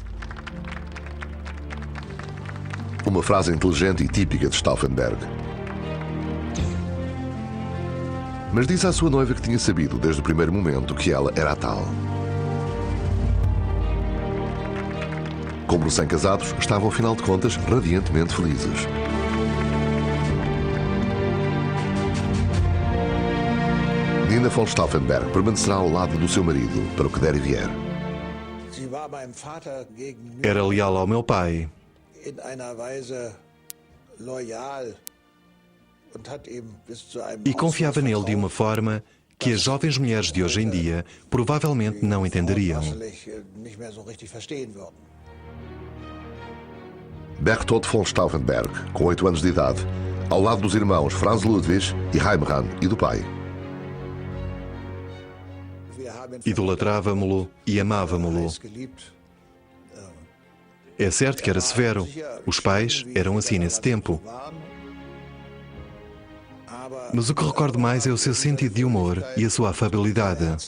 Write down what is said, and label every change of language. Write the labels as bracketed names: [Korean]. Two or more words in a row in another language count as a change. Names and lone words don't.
[Portuguese] Uma frase inteligente e típica de Stauffenberg. Mas disse à sua noiva que tinha sabido desde o primeiro momento que ela era a tal. Como recém-casados, estavam, ao final de contas, radiantemente felizes. Nina von Stauffenberg permanecerá ao lado do seu marido para o que der e vier. Era leal ao meu pai. E confiava nele de uma forma que as jovens mulheres de hoje em dia provavelmente não entenderiam. Berchtold von Stauffenberg, com 8 anos de idade, ao lado dos irmãos Franz Ludwig e Heimran e do pai. Idolatrávamo-lo e amávamo-lo. É certo que era severo. Os pais eram assim nesse tempo. Mas o que recordo mais é o seu sentido de humor e a sua afabilidade.